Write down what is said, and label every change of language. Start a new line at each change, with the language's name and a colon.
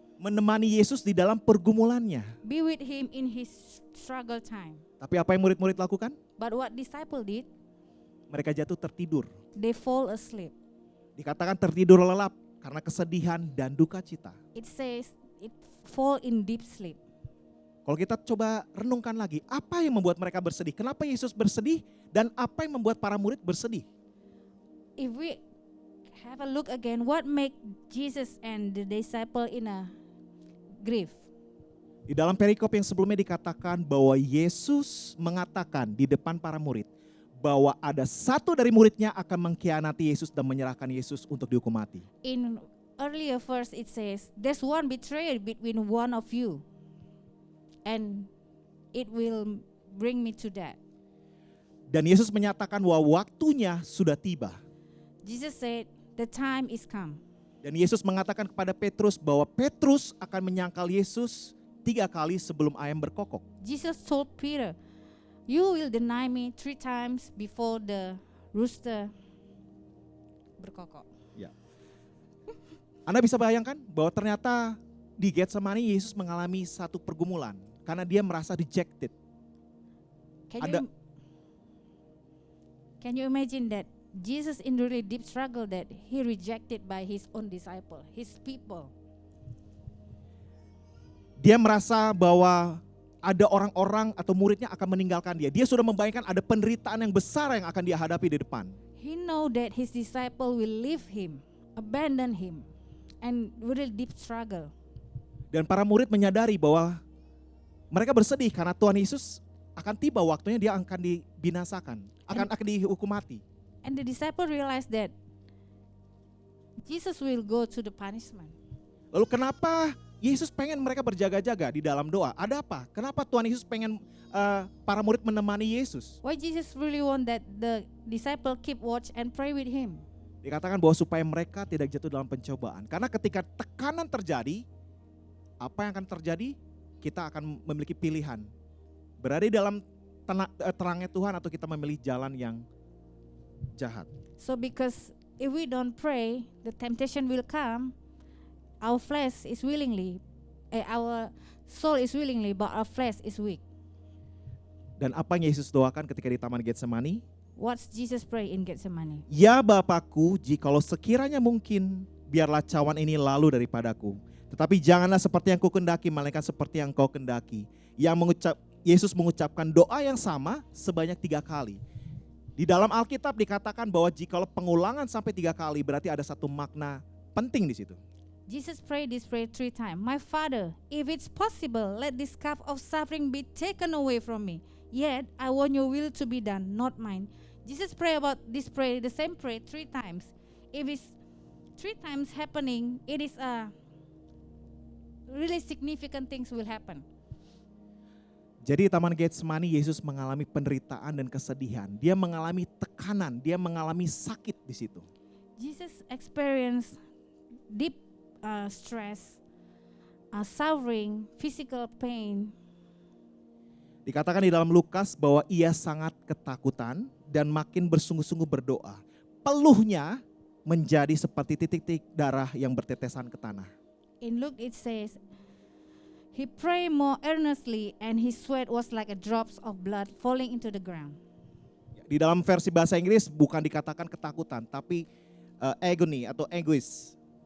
Indonesian: menemani Yesus di dalam pergumulannya.
English: be with him in his struggle time.
Indonesian: Tapi apa yang murid-murid lakukan?
English: But what disciple did,
Indonesian: Mereka jatuh tertidur.
English: they fall asleep.
Indonesian: Dikatakan tertidur lelap karena kesedihan dan duka cita.
English: It says it fall in deep sleep.
Indonesian: Kalau kita coba renungkan lagi, apa yang membuat mereka bersedih? Kenapa Yesus bersedih? Dan apa yang membuat para murid bersedih?
English: If we have a look again, what make Jesus and the disciple in a grief?
Indonesian: Di dalam perikop yang sebelumnya dikatakan bahwa Yesus mengatakan di depan para murid bahwa ada satu dari muridnya akan mengkhianati Yesus dan menyerahkan Yesus untuk dihukum mati.
English: In earlier verse it says, there's one betrayer between one of you, and it will bring me to death.
Indonesian: Dan Yesus menyatakan bahwa waktunya sudah tiba.
English: Jesus said, the time is come.
Indonesian: Dan Yesus mengatakan kepada Petrus bahwa Petrus akan menyangkal Yesus 3 kali sebelum ayam berkokok.
English: Jesus told Peter, you will deny me 3 times before the rooster
Indonesian: berkokok. Anda bisa bayangkan bahwa ternyata di Getsemani Yesus mengalami satu pergumulan karena dia merasa rejected.
English: Can you imagine that Jesus in really deep struggle that he rejected by his own disciple, his people.
Indonesian: Dia merasa bahwa ada orang-orang atau muridnya akan meninggalkan dia. Dia sudah membayangkan ada penderitaan yang besar yang akan dia hadapi di depan.
English: He know that his disciple will leave him, abandon him, and really deep struggle.
Indonesian: Dan para murid menyadari bahwa mereka bersedih karena Tuhan Yesus akan tiba waktunya dia akan dibinasakan, akan dihukum mati.
English: And the disciple realized that Jesus will go to the punishment.
Indonesian: Lalu kenapa Yesus pengen mereka berjaga-jaga di dalam doa? Ada apa? Kenapa Tuhan Yesus pengen para murid menemani Yesus?
English: Why Jesus really want that the disciple keep watch and pray with him?
Indonesian: Dikatakan bahwa supaya mereka tidak jatuh dalam pencobaan. Karena ketika tekanan terjadi, apa yang akan terjadi? Kita akan memiliki pilihan. Berada di dalam terangnya Tuhan atau kita memilih jalan yang jahat.
English: So because if we don't pray, the temptation will come. Our flesh is our soul is willingly, but our flesh is weak.
Indonesian: Dan apa yang Yesus doakan ketika di Taman Getsemani?
English: What's Jesus pray in Gethsemane?
Indonesian: Ya Bapakku, jikalau sekiranya mungkin, biarlah cawan ini lalu daripadaku. Tetapi janganlah seperti yang kau kendaki, melainkan seperti yang kau kendaki. Yesus mengucapkan doa yang sama sebanyak 3 kali. Di dalam Alkitab dikatakan bahwa jikalau pengulangan sampai 3 kali, berarti ada satu makna penting di situ.
English: Jesus prayed this prayer 3 times. My Father, if it's possible, let this cup of suffering be taken away from me. Yet I want your will to be done, not mine. Jesus prayed about this prayer, the same prayer 3 times. If it's 3 times happening, it is a really significant things will happen.
Indonesian: Jadi di Taman Getsemani Yesus mengalami penderitaan dan kesedihan. Dia mengalami tekanan, dia mengalami sakit di situ.
English: Jesus experienced deep stress, suffering, physical pain.
Indonesian: Dikatakan di dalam Lukas bahwa ia sangat ketakutan dan makin bersungguh-sungguh berdoa. Peluhnya menjadi seperti titik-titik darah yang bertetesan ke tanah.
English: In Luke it says, he prayed more earnestly and his sweat was like a drops of blood falling into the ground.
Indonesian: Di dalam versi bahasa Inggris bukan dikatakan ketakutan, tapi agony atau egois.